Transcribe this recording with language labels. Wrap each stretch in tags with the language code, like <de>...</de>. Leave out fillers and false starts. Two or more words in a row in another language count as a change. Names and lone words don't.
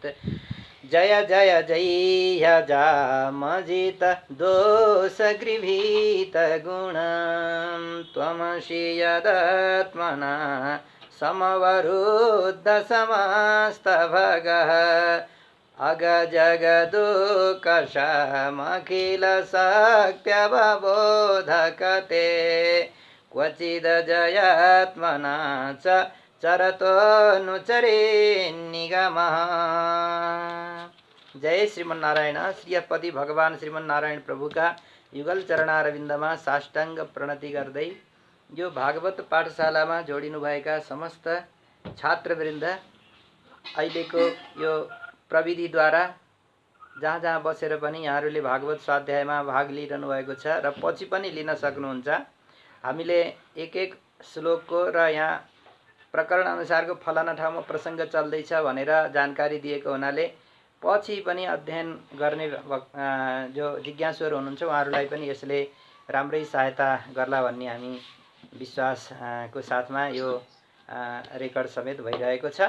<sa>जय जय जय जामजित दोषगृभीत गुणं त्वमसि यदात्मना समवरुद्ध समस्तभगः अगजगदुःखशमखिलशक्त्यवबोधकते क्वचिद् जयात्मना च चरतोऽनुचरे निगमः।</sa> <ne>जय श्रीमन्नारायण। श्रीपति भगवान श्रीमन्नारायण प्रभुका युगल चरणारविन्दमा साष्टाङ्ग प्रणति गर्दै यो भागवत पाठशालामा जोडिनुभएका समस्त छात्रवृन्द अहिलेको यो प्रविधिद्वारा जहाँ जहाँ बसेर पनि यहाँहरूले भागवत स्वाध्यायमा भाग लिइरहनु भएको छ र पछि पनि लिन सक्नुहुन्छ। हामीले एक एक श्लोकको र यहाँ प्रकरण अनुसारको फलाना ठाउँमा प्रसङ्ग चल्दैछ भनेर जानकारी दिएको हुनाले पछि पनि अध्ययन गर्ने जो जिज्ञासुहरू हुनुहुन्छ उहाँहरूलाई पनि यसले राम्रै सहायता गर्ला भन्ने हामी विश्वासको साथमा यो रेकर्ड समेत भइरहेको छ।</ne>